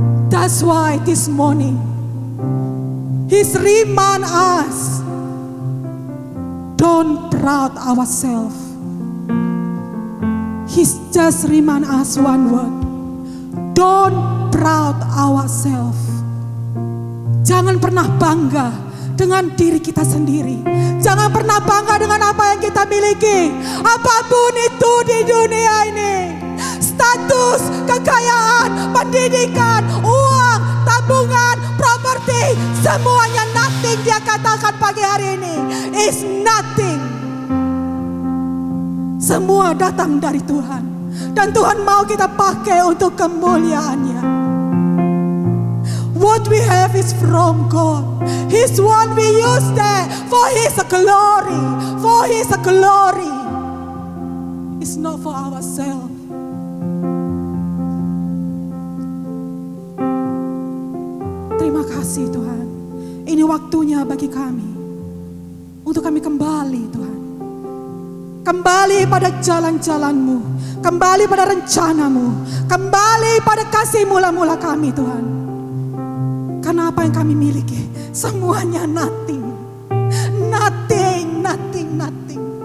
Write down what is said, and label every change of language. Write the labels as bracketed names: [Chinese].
[English] That's why this morning he's remind us, don't proud ourselves. He's just remind us one word, don't proud ourselves. [Indonesian] Jangan pernah bangga dengan diri kita sendiri. Jangan pernah bangga dengan apa yang kita miliki. Apapun itu di dunia ini. Status, kekayaan, pendidikan, uang, tabungan, properti. Semuanya [English] nothing, [Indonesian] dia katakan pagi hari ini. [English] Is nothing. [Indonesian] Semua datang dari Tuhan. Dan Tuhan mau kita pakai untuk kemuliaannya. [English] What we have is from God. He's one we use that for His glory. For His glory. It's not for ourselves. [Indonesian] Terima kasih Tuhan. Ini waktunya bagi kami untuk kami kembali, Tuhan. Kembali pada jalan-jalan-Mu, kembali pada rencana-Mu, kembali pada kasih mula-mula kami, Tuhan. Karena apa yang kami miliki semuanya [English] nothing. Nothing, nothing, nothing.